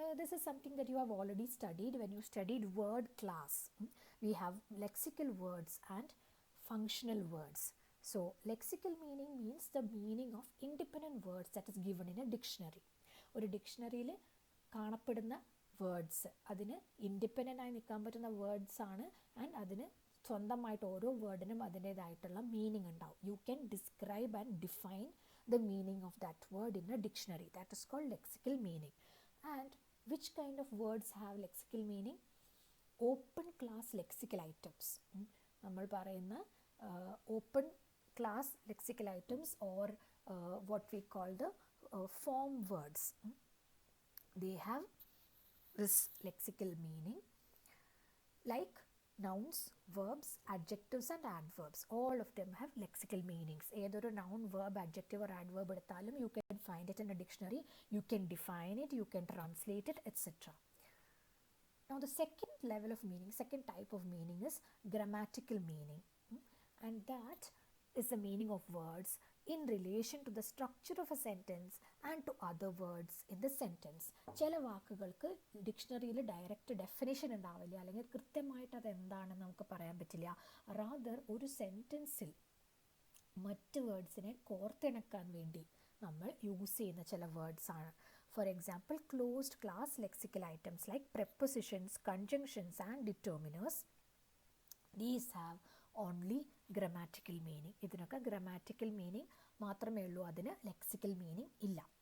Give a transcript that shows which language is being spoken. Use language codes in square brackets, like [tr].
[en] This is something that you have already studied when you studied word class. We have lexical words and functional words. So lexical meaning means the meaning of independent words that is given in a dictionary. [ml] ഒരു ഡിക്ഷണറിയിൽ കാണപ്പെടുന്ന words അതിന് independent ആയി നിൽക്കാൻ പറ്റുന്ന words ആണ്. And അതിന് സ്വന്തമായിട്ട് ഓരോ വേർഡിനും അതിൻ്റേതായിട്ടുള്ള മീനിങ് ഉണ്ടാവും. [en] You can describe and define the meaning of that word in a dictionary. That is called lexical meaning. And which kind of words have lexical meaning? Open class lexical items. [ml] നമ്മൾ പറയുന്ന [en] open class lexical items or what we call the form words. They have this lexical meaning like nouns, verbs, adjectives and adverbs. All of them have lexical meanings. [ml] ഏതൊരു [en] noun, verb, adjective or adverb [ml] എടുത്താലും [en] you can find it in a dictionary. You can define it, you can translate it, etc. Now the second level of meaning, second type of meaning is grammatical meaning. And that is the meaning of words in relation to the structure of a sentence and to other words in the sentence. [ml] ചില വാക്കുകൾക്ക് ഡിക്ഷണറിയിൽ direct definition ഉണ്ടാവില്ല, അല്ലെങ്കിൽ കൃത്യമായിട്ട് അത് എന്താണെന്ന് നമുക്ക് പറയാൻ പറ്റില്ല. റാദർ ഒരു സെൻറ്റൻസിൽ മറ്റ് വേർഡ്സിനെ കോർത്തിണക്കാൻ വേണ്ടി നമ്മൾ യൂസ് ചെയ്യുന്ന ചില വേർഡ്സ് ആണ്. [en] For example, closed class lexical items like prepositions, conjunctions and determiners, these have only grammatical meaning. [ml] ഇതിനൊക്കെ grammatical meaning മാത്രമേ ഉള്ളൂ, അതിന് lexical meaning ഇല്ല.